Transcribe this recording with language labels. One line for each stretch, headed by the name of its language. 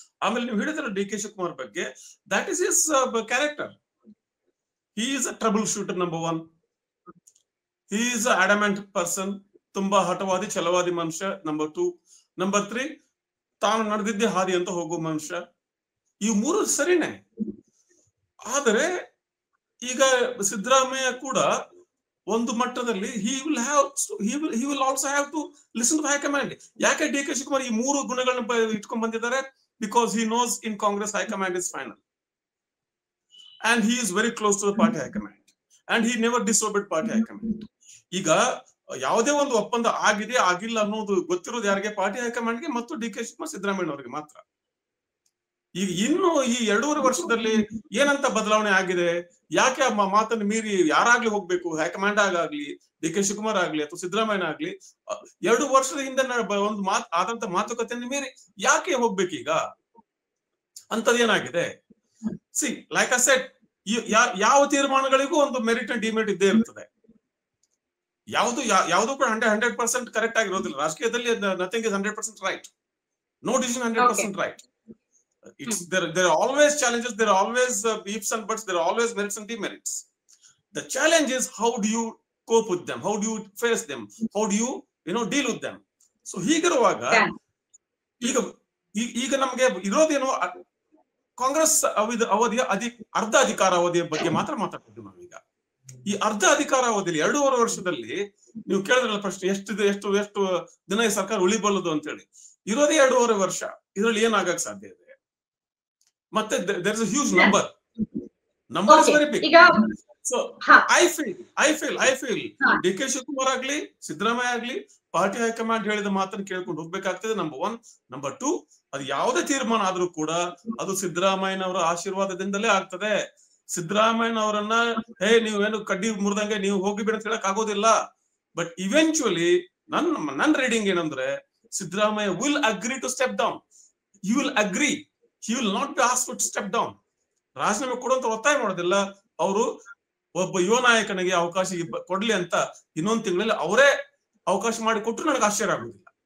Kannada: ಆಮೇಲೆ ನೀವು ಹೇಳಿದ್ರೆ ಡಿ ಕೆ ಶಿವಕುಮಾರ್ ಬಗ್ಗೆ,
English: That is his character. He is a trouble shooter number 1. He is a adamant person,
Kannada: ತುಂಬಾ ಹಠವಾದಿ ಛಲವಾದಿ ಮನುಷ್ಯ
English: Number 2.
Kannada: ನಂಬರ್ 3, ತಾನು ನಡೆದಿದ್ದೆ ಹಾದಿ ಅಂತ ಹೋಗೋ ಮನುಷ್ಯ. ಈ 3 ಸರಿನೇ. ಆದರೆ ಈಗ ಸಿದ್ದರಾಮಯ್ಯ ಕೂಡ ಒಂದು ಮಟ್ಟದಲ್ಲಿ
English: he will also have to listen to high-command.
Kannada: ಯಾಕೆ ಡಿ ಕೆ ಶಿವಕುಮಾರ್ ಈ 3 ಗುಣಗಳನ್ನ ಇಟ್ಕೊಂಡ್ ಬಂದಿದ್ದಾರೆ?
English: Because he knows in Congress high-command is final and he is very close to the party high-command and he never disobeyed party high-command.
Kannada: ಈಗ ಯಾವುದೇ ಒಂದು ಒಪ್ಪಂದ ಆಗಿದೆ ಆಗಿಲ್ಲ ಅನ್ನೋದು ಗೊತ್ತಿರೋದು ಯಾರಿಗೆ? ಪಾರ್ಟಿ ಹೈಕಮಾಂಡ್ಗೆ ಮತ್ತು ಡಿ ಕೆ ಶಿವಕುಮಾರ್ ಸಿದ್ದರಾಮಯ್ಯ ಅವರಿಗೆ ಮಾತ್ರ. ಈಗ ಇನ್ನು ಈ 2.5 ವರ್ಷದಲ್ಲಿ ಏನಂತ ಬದಲಾವಣೆ ಆಗಿದೆ? ಯಾಕೆ ಆ ಮಾತನ್ನು ಮೀರಿ ಯಾರಾಗ್ಲಿ ಹೋಗ್ಬೇಕು? ಹೈಕಮಾಂಡ್ ಆಗ್ಲಿ, ಡಿ ಕೆ ಶಿವಕುಮಾರ್ ಆಗ್ಲಿ ಅಥವಾ ಸಿದ್ದರಾಮಯ್ಯ ಆಗ್ಲಿ 2 ವರ್ಷದ ಹಿಂದೆ ಒಂದು ಆದಂತ ಮಾತುಕತೆಯನ್ನು ಮೀರಿ ಯಾಕೆ ಹೋಗ್ಬೇಕೀಗ? ಅಂತದೇನಾಗಿದೆ?
English: see, like I said,
Kannada: ಯಾವ ತೀರ್ಮಾನಗಳಿಗೂ ಒಂದು ಮೆರಿಟ್ ಅಂಡ್ ಡಿಮೆರಿಟ್ ಇದ್ದೇ ಇರ್ತದೆ. ಯಾವುದು ಕೂಡ
English: 100% correct
Kannada: ಆಗಿರೋದಿಲ್ಲ. ರಾಜಕೀಯದಲ್ಲಿ
English: Nothing is 100% right. No decision 100% right. There are always challenges, there are always ifs and buts, there are always merits and demerits. The challenge is how do you cope with them, how do you face them, how do you deal with them.
Kannada: So ಹೀಗಿರುವಾಗ ಈಗ ನಮಗೆ ಇರೋದೇನು? ಕಾಂಗ್ರೆಸ್ ಅವಧಿಯ ಅರ್ಧ ಅಧಿಕಾರ ಅವಧಿಯ ಬಗ್ಗೆ ಮಾತ್ರ ಮಾತಾಡ್ತಿದ್ವಿ ನಾವೀಗ. ಈ ಅರ್ಧ ಅಧಿಕಾರ ಅವಧಿಯಲ್ಲಿ 2.5 ವರ್ಷದಲ್ಲಿ ನೀವು ಕೇಳಿದ್ರಲ್ಲ ಪ್ರಶ್ನೆ, ಎಷ್ಟು ದಿನ ಈ ಸರ್ಕಾರ ಉಳಿಬಲ್ಲದು ಅಂತ ಹೇಳಿ. ಇರೋದೇ 2.5 ವರ್ಷ. ಇದರಲ್ಲಿ ಏನಾಗಕ್ ಸಾಧ್ಯ ಇದೆ? ಮತ್ತೆ
English: there is a huge number is very big. So I feel
Kannada: D K Shivakumar ಆಗ್ಲಿ ಸಿದ್ದರಾಮಯ್ಯ ಆಗ್ಲಿ ಪಾರ್ಟಿ ಹೈಕಮಾಂಡ್ ಹೇಳಿದ ಮಾತನ್ನು ಕೇಳ್ಕೊಂಡು ಹೋಗ್ಬೇಕಾಗ್ತದೆ, ನಂಬರ್ 1. ನಂಬರ್ 2, ಅದು ಯಾವುದೇ ತೀರ್ಮಾನ ಆದ್ರೂ ಕೂಡ ಅದು ಸಿದ್ದರಾಮಯ್ಯನವರ ಆಶೀರ್ವಾದದಿಂದಲೇ ಆಗ್ತದೆ. ಸಿದ್ದರಾಮಯ್ಯನವರನ್ನ ನೀವೇನು ಕಡ್ಡಿ ಮುರಿದಂಗೆ ನೀವು ಹೋಗಿಬಿಡ ಅಂತ ಹೇಳಕ್ ಆಗೋದಿಲ್ಲ.
English: but eventually
Kannada: ನನ್ನ ರೀಡಿಂಗ್ ಏನಂದ್ರೆ,
English: Siddaramaiah will agree to step down. You will agree, he will not be asked to step down.
Kannada: ರಾಜೀನಾಮೆ ಕೊಡುವಂತ ಒತ್ತಾಯ ಮಾಡೋದಿಲ್ಲ. ಅವರು ಒಬ್ಬ ಯುವ ನಾಯಕನಿಗೆ ಅವಕಾಶ ಕೊಡ್ಲಿ ಅಂತ ಇನ್ನೊಂದು ತಿಂಗಳಲ್ಲಿ ಅವರೇ ಅವಕಾಶ ಮಾಡಿ ಕೊಟ್ಟರು ನನಗೆ ಆಶ್ಚರ್ಯ ಆಗುದಿಲ್ಲ.